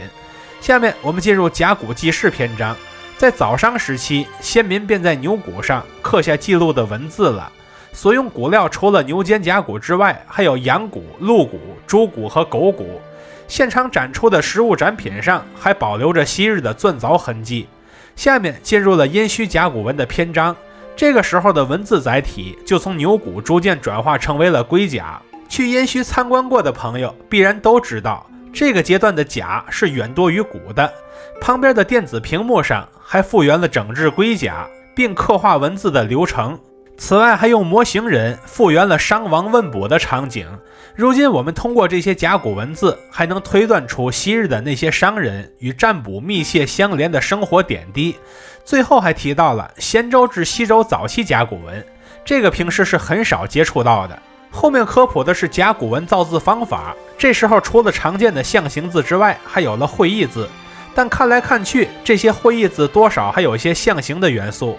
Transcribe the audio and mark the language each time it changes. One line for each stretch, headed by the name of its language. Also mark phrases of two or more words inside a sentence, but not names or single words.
Chinese: 下面我們進入甲骨記事篇章，在早商時期，先民便在牛骨上刻下记錄的文字了。所用骨料除了牛肩胛骨之外，還有羊骨、鹿骨、豬骨和狗骨。現場展出的实物展品上還保留着昔日的鑽凿痕迹。下面進入了殷墟甲骨文的篇章，這個時候的文字載體就從牛骨逐漸轉化成為了龜甲。去殷墟參觀過的朋友必然都知道，這個階段的甲是遠多於骨的。旁邊的電子屏幕上還復原了整治龜甲並刻畫文字的流程，此外還用模型人復原了商王問卜的場景。如今我們通過這些甲骨文字，還能推断出昔日的那些商人與占卜密切相連的生活點滴。最後還提到了仙州至西周早期甲骨文，這個平時是很少接觸到的。後面科普的是甲骨文造字方法，這時候除了常見的象形字之外，還有了会意字，但看來看去，這些会意字多少還有一些象形的元素。